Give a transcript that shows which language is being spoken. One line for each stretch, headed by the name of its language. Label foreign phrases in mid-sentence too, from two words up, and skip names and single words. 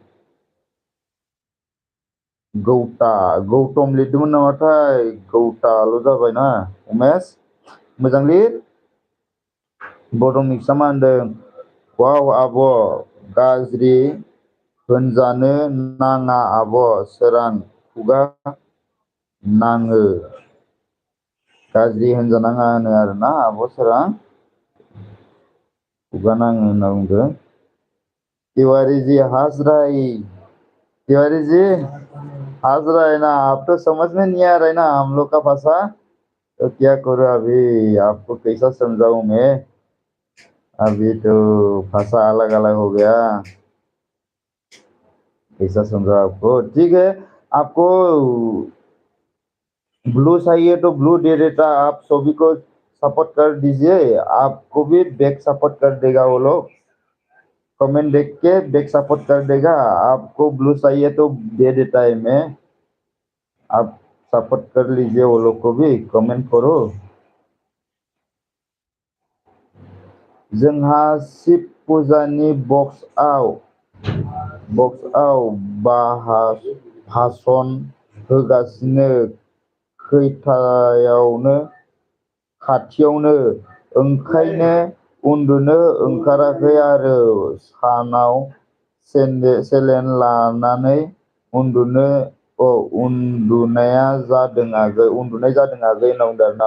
Bodo: गौतम लिरदोंमोन नामाथाय गौताल' जाबायना उमेश मोजां लिर बड' मिक्सआ मा होनदों वाव आब' गाज्रि होनजानो नाङा आब' सोरां खुगा नाङो गाज्रि होनजानाङा होनो आरोना आब' सोरां खुगा नाङो होनना बुंदों
Hindi: तिवारी जी हंस तिवारी जी हंस रहा है ना आप तो समझ में नहीं आ रहा है ना हम लोग का भाषा तो क्या करूँ अभी, आपको कैसा समझाऊं मैं? अभी तो भाषा अलग अलग हो गया, कैसा समझाऊं आपको? ठीक है, आपको ब्लू चाहिए तो ब्लू दे देता, आप सभी को सपोर्ट कर दीजिए, आपको भी
English: back support
Hindi: कर देगा वो लोग। कमेंट देख के
English: back support
Hindi: कर देगा। आपको ब्लू चाहिए तो दे देता है मैं, आप सपोर्ट कर लीजिए वो लोग को भी, कमेंट करो।
Bodo: जोंहा शिव फुजानि बक्सआव भाषण होगासिनो, खाथियावनो, ओंखायनो उन्दुनो ओंखाराखै आरो सानाव सेलेन लानानै उन्दुनाय जादों आगै होनना बुंदों आरोना।